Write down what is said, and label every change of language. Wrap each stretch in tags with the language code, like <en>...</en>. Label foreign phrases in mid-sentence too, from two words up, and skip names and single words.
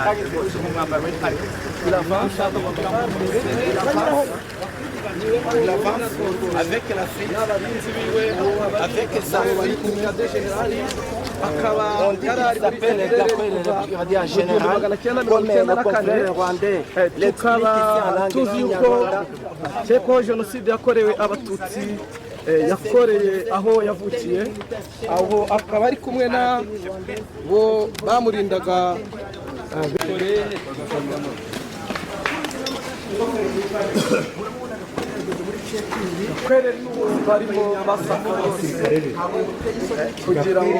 <fr>Il avance avec la fille, avec sa fille. On dit qu'il s'appelle Gakwerere général, comme le confrère rwandais.</fr> <rw>tukaba tuzi yuko jenoside yakorewe abatutsi yakoreye aho yavukiye, aho akaba ari kumwe na bo bamurindaga Gakwerere barimo basaka kugira ngo</rw>